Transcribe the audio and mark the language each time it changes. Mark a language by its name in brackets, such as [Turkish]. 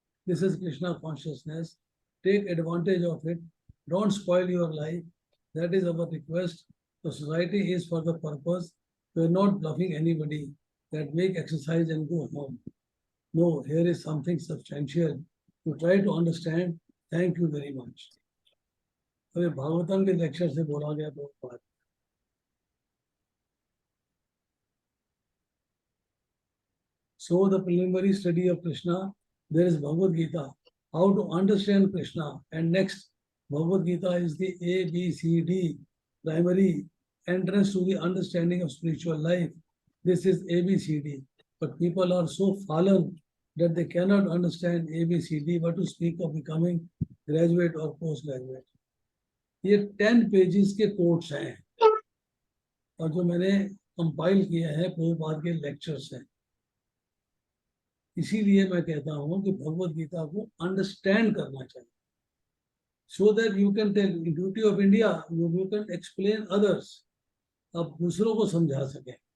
[English] This is Krishna consciousness. Take advantage of it. Don't spoil your life. That is our request. The society is for the purpose. We are not bluffing anybody that make exercise and go home. No, here is something substantial. To try to understand. Thank you very much. [Hindi] अबे भागवतम के lecture से बोला गया तो बात. [English] So the preliminary study of Krishna, there is Bhagavad Gita, how to understand Krishna, and next Bhagavad Gita is the ABCD, primary entrance to the understanding of spiritual life. This is ABCD, but people are so fallen that they cannot understand ABCD, but to speak of becoming graduate or postgraduate. [Hindi] ये 10 pages के quotes हैं और जो मैंने compile किए हैं प्रभुपाद के lectures हैं. इसीलिए मैं कहता हूं कि भगवत गीता को अंडरस्टैंड करना चाहिए, [English] so that you can tell the duty of India, you can explain others, [Hindi] आप दूसरों को समझा सकें.